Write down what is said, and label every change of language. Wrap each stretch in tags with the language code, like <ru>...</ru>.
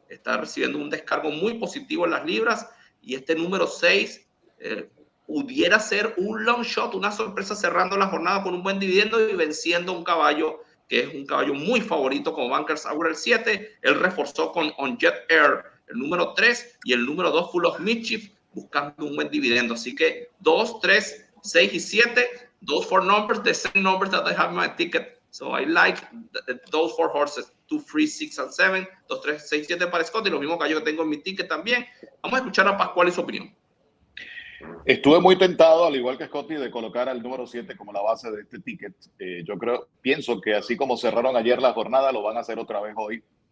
<es>Está recibiendo un descargo muy positivo en las libras. Y este número 6 pudiera ser un long shot, una sorpresa cerrando la jornada con un buen dividendo y venciendo un caballo que es un caballo muy favorito como Bankers Hour el 7. Él reforzó con On Jet Air el número 3 y el número 2 Full of Mischief, buscando un buen dividendo. Así que</es> <en>2, 3, 6 y 7, those 4 numbers, the same numbers that I have in my ticket. So I like those 4 horses, 2, 3, 6 and 7,</en> <es>2, 3, 6, 7 para Scott y lo mismo caballo que tengo en mi ticket también. Vamos a escuchar a Pascual y su opinión. Estuve muy tentado, al igual que Scotty, de colocar al número 7 como la base de este ticket. Pienso que así como cerraron ayer la jornada, lo van a hacer otra vez hoy.</es>